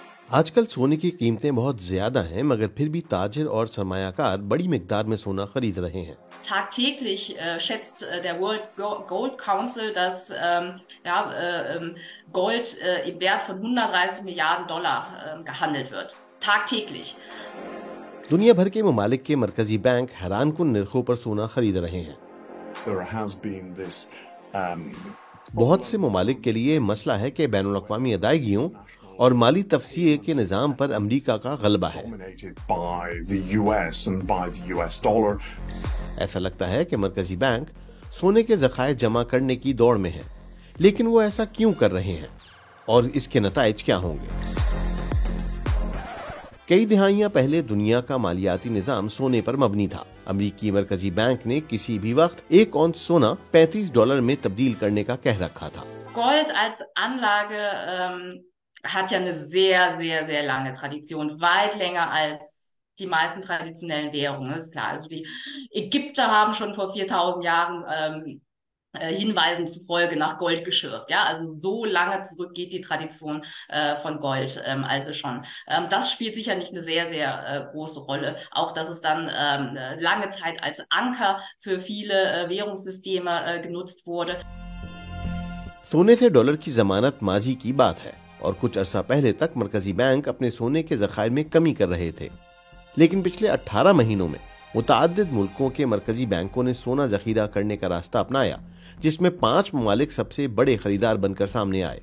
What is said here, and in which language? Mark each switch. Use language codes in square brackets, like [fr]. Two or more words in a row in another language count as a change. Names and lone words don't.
[ur] آج کل سونے کی قیمتیں بہت زیادہ ہیں، مگر پھر بھی تاجر اور سرمایہ کار بڑی مقدار میں سونا خرید رہے ہیں. [de] Tagtäglich schätzt der World Gold Council, dass Gold im Wert von 130 Milliarden Dollar gehandelt wird. Tagtäglich. [ur] دنیا بھر کے ممالک کے مرکزی بینک حیران کن نرخوں پر سونا خرید رہے ہیں. [en] There has been this [ur] بہت سے ممالک کے لیے مسئلہ ہے کہ بین الاقوامی ادائیگیوں اور مالی تصفیے کے نظام پر امریکہ کا غلبہ ہے. [en] dominated by the US and by the US dollar. [ur] ایسا لگتا ہے کہ مرکزی بینک سونے کے ذخائر جمع کرنے کی دوڑ میں ہے، لیکن وہ ایسا کیوں کر رہے ہیں اور اس کے نتائج کیا ہوں گے? کئی دہائیاں پہلے دنیا کا مالیاتی نظام سونے پر مبنی تھا. امریکی مرکزی بینک نے کسی بھی وقت ایک اونس سونا $35 میں تبدیل کرنے کا کہہ رکھا تھا. [de] Gold als Anlage hat ja eine sehr, sehr, sehr lange Tradition, weit länger als die meisten traditionellen Währungen, ist klar. Also die Ägypter haben schon vor 4000 Jahren Hinweisen zufolge nach Gold geschürft. Ja, also so lange zurück geht die Tradition von Gold also schon. Das spielt sicher nicht eine sehr, sehr große Rolle. Auch, dass es dann lange Zeit als Anker für viele Währungssysteme genutzt wurde. [ur] سونے سے ڈالر کی ضمانت ماضی کی بات ہے اور کچھ عرصہ پہلے تک مرکزی بینک اپنے سونے کے ذخائر میں کمی کر رہے تھے، لیکن پچھلے 18 مہینوں میں متعدد ملکوں کے مرکزی بینکوں نے سونا ذخیرہ کرنے کا راستہ اپنایا، جس میں 5 ممالک سب سے بڑے خریدار بن کر سامنے آئے.